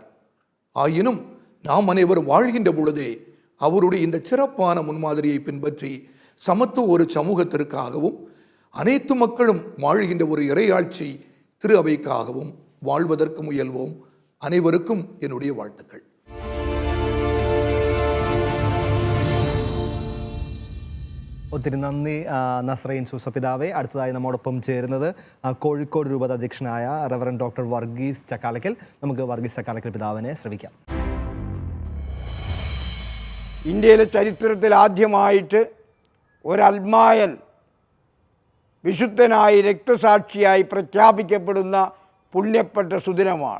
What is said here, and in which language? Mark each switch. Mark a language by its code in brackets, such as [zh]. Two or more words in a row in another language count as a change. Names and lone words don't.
[ta] ஆயினும் நாம் அனைவரும் வாழ்கின்ற பொழுதே அவருடைய இந்த சிறப்பான முன்மாதிரியை பின்பற்றி சமத்துவ ஒரு சமூகத்திற்காகவும் அனைத்து மக்களும் வாழ்கின்ற ஒரு இறையாட்சி திரு அவைக்காகவும் வாழ்வதற்கு முயல்வோம். அனைவருக்கும் என்னுடைய வாழ்த்துக்கள். [ml] ഒത്തിരി നന്ദി നസ്രൈൻ സൂസ പിതാവെ. അടുത്തതായി നമ്മോടൊപ്പം ചേരുന്നത് കോഴിക്കോട് രൂപത അധ്യക്ഷനായ [en] Reverend Doctor [ml] വർഗീസ് ചക്കാലക്കൽ. നമുക്ക് വർഗീസ് ചക്കാലക്കൽ പിതാവിനെ ശ്രമിക്കാം. ഇന്ത്യയിലെ ചരിത്രത്തിൽ ആദ്യമായിട്ട് ഒരൽമായൻ വിശുദ്ധനായി രക്തസാക്ഷിയായി പ്രഖ്യാപിക്കപ്പെടുന്ന പുണ്യപ്പെട്ട സുദിനമാണ്.